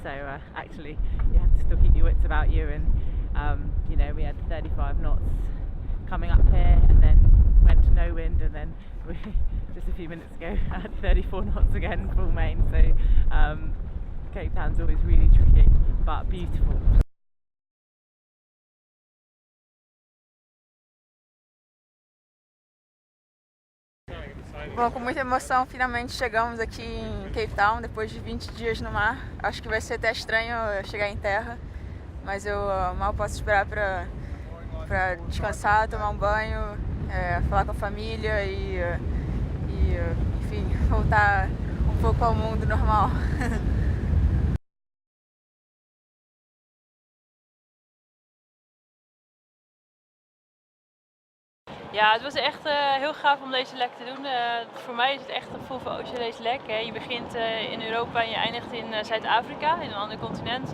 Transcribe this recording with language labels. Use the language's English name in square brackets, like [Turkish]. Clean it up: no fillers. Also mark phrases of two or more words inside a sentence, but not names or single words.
[English] So actually, you have to still keep your wits about you. And we had 35 knots coming up here, and then went to no wind, and then we just a few minutes ago had 34 knots again, full main. So Cape Town's always really tricky, but beautiful. [Portuguese] Bom, com muita emoção, finalmente chegamos aqui em Cape Town, depois de 20 dias no mar. Acho que vai ser até estranho chegar em terra, mas eu mal posso esperar para descansar, tomar um banho, falar com a família e enfim, voltar um pouco ao mundo normal. [Dutch] Ja, het was echt heel gaaf om deze lek te doen. Voor mij is het echt een Volvo Ocean Race lek. Hè. Je begint in Europa en je eindigt in Zuid-Afrika, in een ander continent.